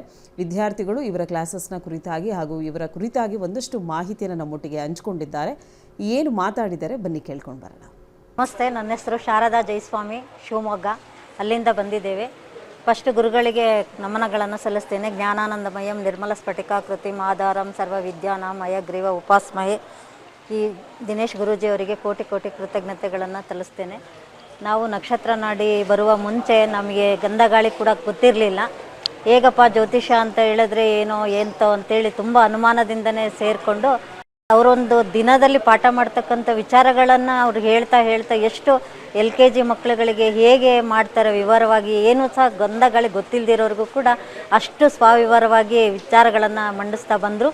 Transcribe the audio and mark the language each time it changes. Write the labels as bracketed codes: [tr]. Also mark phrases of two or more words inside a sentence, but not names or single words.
[kn] ವಿದ್ಯಾರ್ಥಿಗಳು ಇವರ ಕ್ಲಾಸಸ್ನ ಕುರಿತಾಗಿ ಹಾಗೂ ಇವರ ಕುರಿತಾಗಿ ಒಂದಷ್ಟು ಮಾಹಿತಿಯನ್ನು ನಮ್ಮೊಟ್ಟಿಗೆ ಹಂಚಿಕೊಂಡಿದ್ದಾರೆ. ಏನು ಮಾತಾಡಿದ್ದಾರೆ ಬನ್ನಿ ಕೇಳ್ಕೊಂಡು ಬರೋಣ. ನಮಸ್ತೆ, ನನ್ನ ಹೆಸರು ಶಾರದಾ ಜೈಸ್ವಾಮಿ, ಶಿವಮೊಗ್ಗ. ಅಲ್ಲಿಂದ ಬಂದಿದ್ದೇವೆ. ಫಸ್ಟ್ ಗುರುಗಳಿಗೆ ನಮನಗಳನ್ನು ಸಲ್ಲಿಸ್ತೇನೆ. [sa] ಜ್ಞಾನಾನಂದಮಯಂ ನಿರ್ಮಲ ಸ್ಫಟಿಕಾಕೃತಿ ಆಧಾರಂ ಸರ್ವ ವಿದ್ಯಾನಾಂ ಹಯಗ್ರೀವ ಉಪಾಸ್ಮಹೆ. [kn] ಈ ದಿನೇಶ್ ಗುರೂಜಿಯವರಿಗೆ ಕೋಟಿ ಕೋಟಿ ಕೃತಜ್ಞತೆಗಳನ್ನು ಸಲ್ಲಿಸ್ತೇನೆ. ನಾವು ನಕ್ಷತ್ರ ನಾಡಿ ಬರುವ ಮುಂಚೆ ನಮಗೆ ಗಂಧಗಾಳಿ ಕೂಡ ಗೊತ್ತಿರಲಿಲ್ಲ. ಹೇಗಪ್ಪ ಜ್ಯೋತಿಷ ಅಂತ ಹೇಳಿದ್ರೆ ಏನೋ ಎಂತೋ ಅಂತೇಳಿ ತುಂಬ ಅನುಮಾನದಿಂದನೇ ಸೇರಿಕೊಂಡು ಅವರೊಂದು ದಿನದಲ್ಲಿ ಪಾಠ ಮಾಡ್ತಕ್ಕಂಥ ವಿಚಾರಗಳನ್ನು ಅವ್ರು ಹೇಳ್ತಾ ಎಷ್ಟು LKG ಮಕ್ಕಳುಗಳಿಗೆ ಹೇಗೆ ಮಾಡ್ತಾರೆ ವಿವರವಾಗಿ, ಏನೂ ಸಹ ಗಂಧಗಾಳಿ ಗೊತ್ತಿಲ್ಲದಿರೋರಿಗೂ ಕೂಡ ಅಷ್ಟು ಸ್ವವಿವರವಾಗಿ ವಿಚಾರಗಳನ್ನು ಮಂಡಿಸ್ತಾ ಬಂದರು.